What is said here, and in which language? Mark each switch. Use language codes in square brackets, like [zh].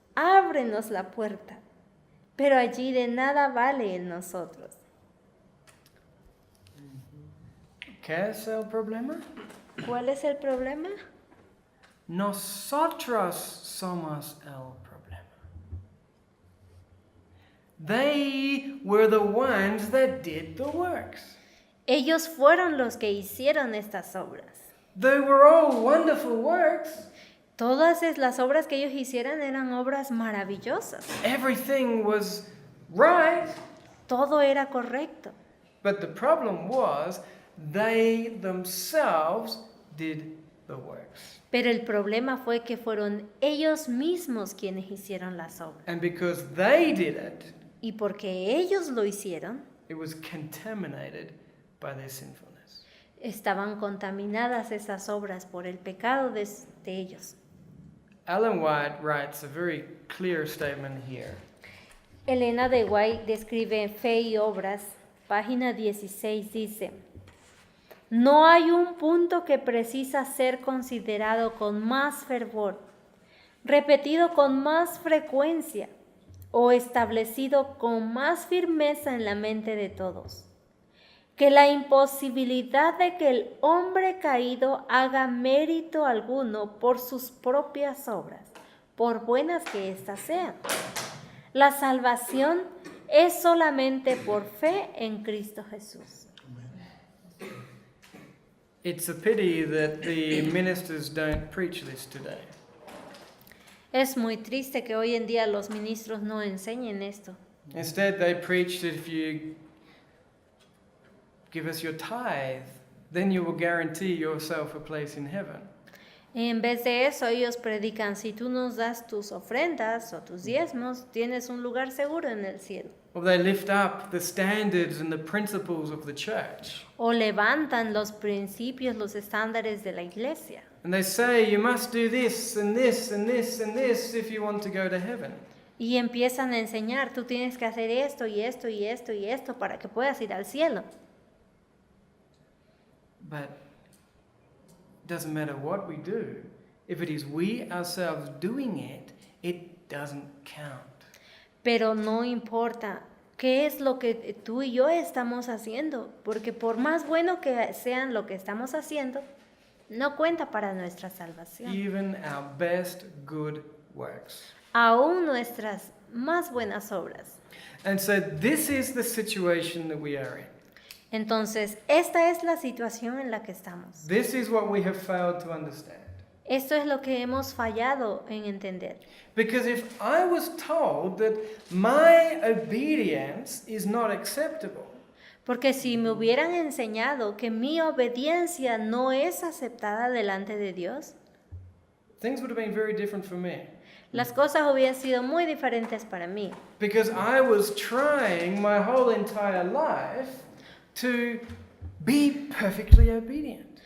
[es] Ábrenos la puerta. Pero allí de nada vale el nosotros. ¿Qué es el problema? ¿Cuál es el problema? Nosotros somos el problema. [en] They were the ones that did the works. [es] Ellos fueron los que hicieron estas obras. [en] They were all wonderful works. [es] Todas las obras que ellos hicieron eran obras maravillosas. [en] Everything was right. [es] Todo era correcto. [en] But the problem was they themselves did the works. [es] Pero el problema fue que fueron ellos mismos quienes hicieron las obras. [en] And because they did it, [es] Y porque ellos lo hicieron, [en] it was contaminated by their sinfulness. [es] estaban contaminadas esas obras por el pecado de ellos. [en] Ellen White writes a very clear statement here. [es] Elena de White describe Fe y Obras, página 16, dice: no hay un punto que precisa ser considerado con más fervor, repetido con más frecuencia o establecido con más firmeza en la mente de todos, que la imposibilidad de que el hombre caído haga mérito alguno por sus propias obras, por buenas que éstas sean. La salvación es solamente por fe en Cristo Jesús. [en] It's a pity that the ministers don't preach this today. [es] Es muy triste que hoy en día los ministros no enseñen esto. [en] Instead, they preach that if you give us your tithe, then you will guarantee yourself a place in heaven. [es] En vez de eso, ellos predican: si tú nos das tus ofrendas o tus diezmos, tienes un lugar seguro en el cielo. [en] Or they lift up the standards and the principles of the church. [es] O levantan los principios, los estándares de la iglesia. [en] And they say you must do this and this and this and this if you want to go to heaven. [es] Y empiezan a enseñar: tú tienes que hacer esto y esto y esto y esto para que puedas ir al cielo. [en] But it doesn't matter what we do. If it is we ourselves doing it, it doesn't count. [es] Pero no importa qué es lo que tú y yo estamos haciendo, porque por más bueno que sean lo que estamos haciendo, no cuenta para nuestra salvación. [en] Even our best good works. [es] Aún nuestras más buenas obras. [en] And so this is the situation that we are in. [es] Entonces, esta es la situación en la que estamos. [en] This is what we have failed to understand. [es] Esto es lo que hemos fallado en entender. [en] Because if I was told that my obedience is not acceptable, [es] Porque si me hubieran enseñado que mi obediencia no es aceptada delante de Dios, [en] things would have been very different for me. [es] las cosas hubieran sido muy diferentes para mí. [en] Because I was trying my whole entire life to be perfectly obedient.